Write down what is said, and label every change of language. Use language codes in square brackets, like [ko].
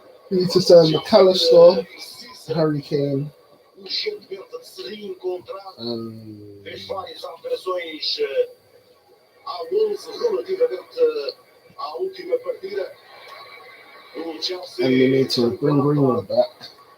[en] He needs to sign McAllister, Harry Kane. [pt] de se reencontrar. Fez várias alterações ao 11 relativamente à última partida. O Chelsea. [en] And we need to bring Greenwood back.